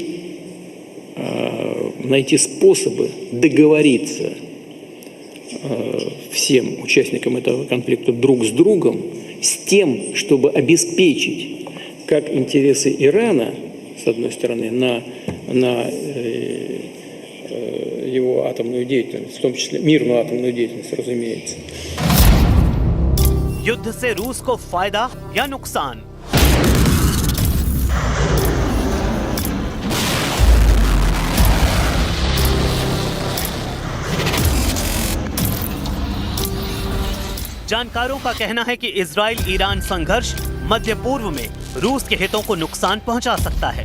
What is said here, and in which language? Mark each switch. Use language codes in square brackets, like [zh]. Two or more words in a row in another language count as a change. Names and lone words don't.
[ru] найти способы договориться всем участникам этого конфликта друг с другом с тем, чтобы обеспечить как интересы Ирана, с одной стороны, на его атомную деятельность, в том числе мирную атомную деятельность, разумеется. [hi] युद्ध से रूस को फायदा या नुकसान? जानकारों का कहना है कि इजराइल ईरान संघर्ष मध्य पूर्व में रूस के हितों को नुकसान पहुंचा सकता है।